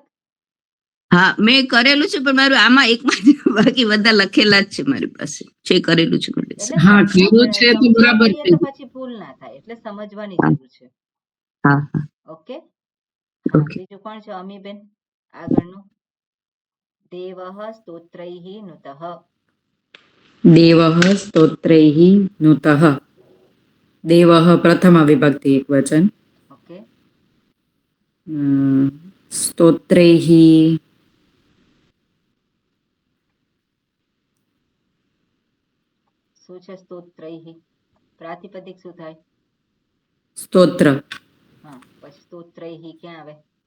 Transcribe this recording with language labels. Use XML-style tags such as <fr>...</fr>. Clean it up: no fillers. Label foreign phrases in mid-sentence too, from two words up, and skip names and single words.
<gu>હા, મેં કરેલું છે, પણ મારું આમાં એકમાં બાકી બધા લખેલા જ છે મારી પાસે છે, કરેલું છે. એટલે હા કર્યું છે તો સમજ્યા બરાબર કરીએ છે. તો પછી ભૂલ ના થાય, એટલે સમજવાની જરૂર છે. હા હા ઓકે. હા, ઓકે. બીજું કોણ છે? અમીબેન આગળનું.</gu> <sa>देवः स्तोत्रैः नुतः. देवः स्तोत्रैः नुतः. देवः प्रथमा विभक्ति एकवचन.</sa> <gu>ઓકે. स्तोत्रैः શું છે સ્તોત્રૈઃ? પ્રાતિપદિક શું થાય? स्तोत्र. હા, પછી સ્તોત્રૈઃ ક્યાં આવે?</gu>